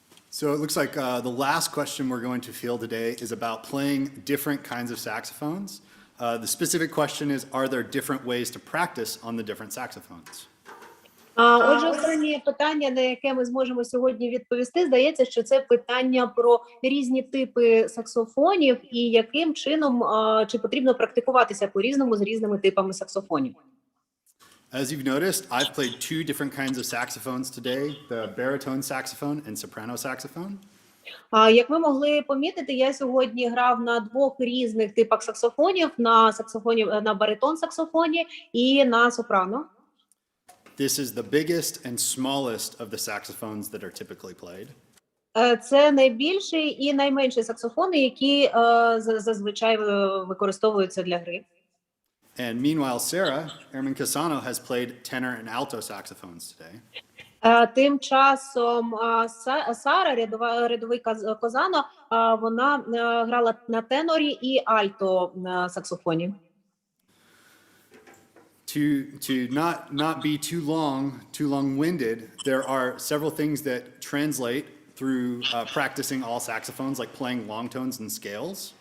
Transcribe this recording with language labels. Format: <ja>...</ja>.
<en>So it looks like the last question we're going to field today is about playing different kinds of saxophones. The specific question is, are there different ways to practice on the different saxophones?</en> <uk>Отже, останнє питання, на яке ми зможемо сьогодні відповісти, здається, що це питання про різні типи саксофонів і яким чином, чи потрібно практикуватися по-різному з різними типами саксофонів.</uk> <en>As you've noticed, I've played two different kinds of saxophones today, the baritone saxophone and soprano saxophone.</en> <uk>Як ви могли помітити, я сьогодні грав на двох різних типах саксофонів, на баритон-саксофоні і на сопрано.</uk> <en>This is the biggest and smallest of the saxophones that are typically played.</en> <uk>Це найбільший і найменший саксофони, які зазвичай використовуються для гри.</uk> <en>And meanwhile, Sarah Erman Casano has played tenor and alto saxophones today.</en> <uk>Тим часом Сара, рядовий Козано, вона грала на тенорі і альто саксофоні.</uk> <en>To not be too long-winded, there are several things that translate through practicing all saxophones, like playing long tones and scales.</en>